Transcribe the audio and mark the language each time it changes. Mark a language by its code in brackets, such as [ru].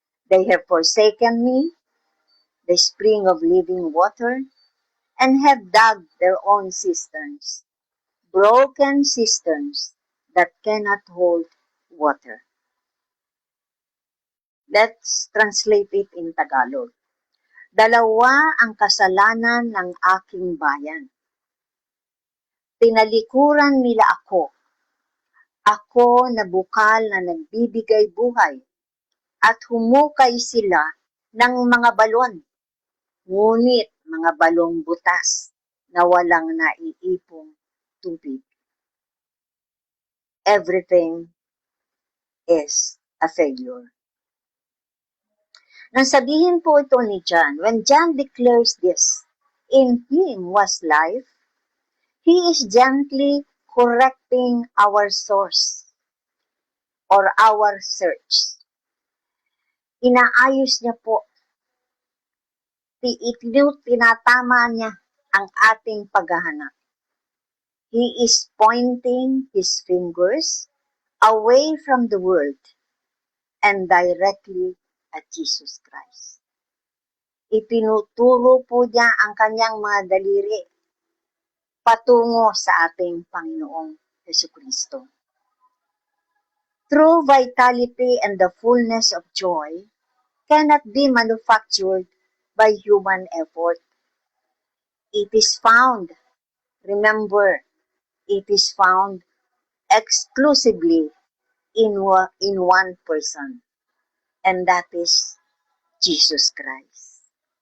[en] They have forsaken me, the spring of living water, and have dug their own cisterns, broken cisterns that cannot hold water. Let's translate it in Tagalog. [tl] Dalawa ang kasalanan ng aking bayan. Tinalikuran nila ako. Ako na bukal na nagbibigay buhay. At humukay sila ng mga balon. Ngunit mga balong butas na walang naiipong tubig. [en] Everything is a failure. [tl] Nang sabihin po ito ni John, [en] when John declares this, in him was life, he is gently correcting our source or our search. [tl] Inaayos niya po, tinatama niya ang ating paghahanap. [en] He is pointing his fingers away from the world and directly at Jesus Christ. [tl] Itinuturo po niya ang kanyang mga daliri patungo sa ating Panginoong Jesucristo. [en] True vitality and the fullness of joy cannot be manufactured by human effort. It is found, remember, it is found exclusively in one person, and that is Jesus Christ.